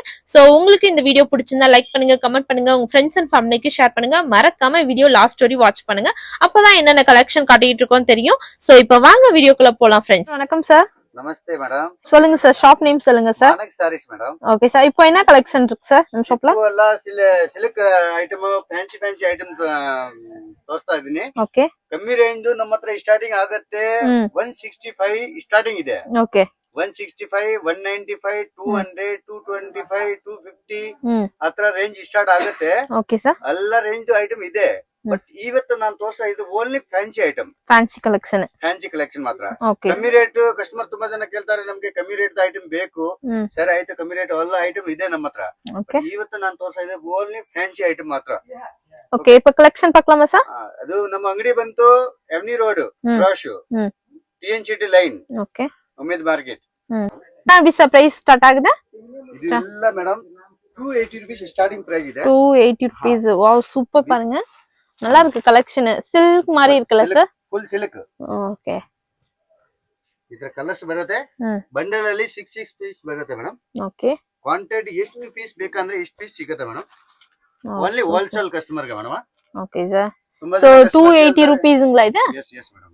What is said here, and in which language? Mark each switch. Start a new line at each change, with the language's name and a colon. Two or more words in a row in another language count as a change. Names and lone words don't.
Tamil: சோ உங்களுக்கு இந்த வீடியோ பிடிச்சிருந்தா லைக் பண்ணுங்க, கமெண்ட் பண்ணுங்க, உங்க
English: friends and family
Tamil: ஷேர் பண்ணுங்க. மறக்காம
English: video last
Tamil: வரை வாட்ச் பண்ணுங்க. அப்பதான் என்னென்ன கலெக்ஷன் காட்டிட்டு இருக்கோம் தெரியும். சோ இப்போ வாங்க வீடியோக்குள்ள போலாம் ஃப்ரெண்ட்ஸ். வணக்கம் சார். நமஸ்தே மேடம். சொல்லுங்க சார்,
English: shop name
Tamil: சொல்லுங்க சார். மானக் sarees மேடம்.
English: okay sir,
Tamil: இப்போ என்ன கலெக்ஷன் இருக்கு சார் நம்ம ஷாப்ல?
Kannada: ಎಲ್ಲ
English: silk item fancy item
Kannada: ತೋರಿಸ್ತಾ ಇದೀನಿ. ಓಕೆ. ಕಮ್ಮಿ ರೇಂಜ್ ನಮ್ಮ ಹತ್ರ ಸ್ಟಾರ್ಟಿಂಗ್ ಆಗುತ್ತೆ 165 ಸ್ಟಾರ್ಟಿಂಗ್ ಇದೆ. ಓಕೆ. 165 195 200 225 250 ಹತ್ರ
English: range start
Kannada: ಆಗುತ್ತೆ.
English: okay sir.
Kannada: ಎಲ್ಲ
English: range item
Kannada: ಇದೆ. ಬಟ್ ಇವತ್ತು ನಾನು ತೋರಿಸ್ತಾ ಇದು
English: only fancy item, fancy collection
Kannada: ಮಾತ್ರ. ಕಮ್ಮಿ
English: rate customer
Kannada: ತುಂಬಾ ಜನ ಕೇಳ್ತಾರೆ, ನಮ್ಗೆ ಕಮ್ಮಿ
English: rate item
Kannada: ಬೇಕು. ಸರಿ ಆಯ್ತು, ಕಮ್ಮಿ ರೇಟ್ ಎಲ್ಲ ಐಟಮ್ ಇದೆ ನಮ್ಮ ಹತ್ರ. ಇವತ್ತು ನಾನು ತೋರಿಸ್ತಾ ಇದೆ
English: only fancy item
Kannada: ಮಾತ್ರ. ಓಕೆ,
Tamil: இப்போ கலெக்ஷன் பார்க்கலாமா சார்?
Kannada: ಅದು ನಮ್ಮ ಅಂಗಡಿ ಬಂತು ಎಮ್ನಿ ರೋಡ್ ಕ್ರಾಶ್ ಟಿಎನ್ ಸಿಟಿ ಲೈನ್. ಓಕೆ. ಉಮೇದ್ ಮಾರ್ಕೆಟ್. ಬಿಸ
English: price start
Kannada: ಆಗಿದೆ ಇದೆಲ್ಲ ಮೇಡಂ 280
English: rupees starting price
Kannada: ಇದೆ. 280 ರೂಪೀಸ್. ವಾವ್,
Tamil: சூப்பர் பாருங்க, நல்லா இருக்கு கலெக்ஷன். சில்க் மாதிரி இருக்குல்ல சார்?
English: full silk.
Kannada: ಓಕೆ. ಇದರ ಕಲರ್ಸ್ ಬರುತ್ತೆ. ಬಂಡಲ್ ಅಲ್ಲಿ 6 ಪೀಸ್ ಬರುತ್ತೆ ಮೇಡಂ. ಓಕೆ. ಕ್ವಾಂಟಿಟಿ ಎಷ್ಟು ಪೀಸ್ ಬೇಕಂದ್ರೆ ಇಷ್ಟು ಪೀಸ್ ಸಿಗುತ್ತೆ ಮೇಡಂ.
English: only wholesale customer
Kannada: ಗೆ ಮೇಡಂ.
English: okay sir. so 280 rupees ಇದು? yes yes madam.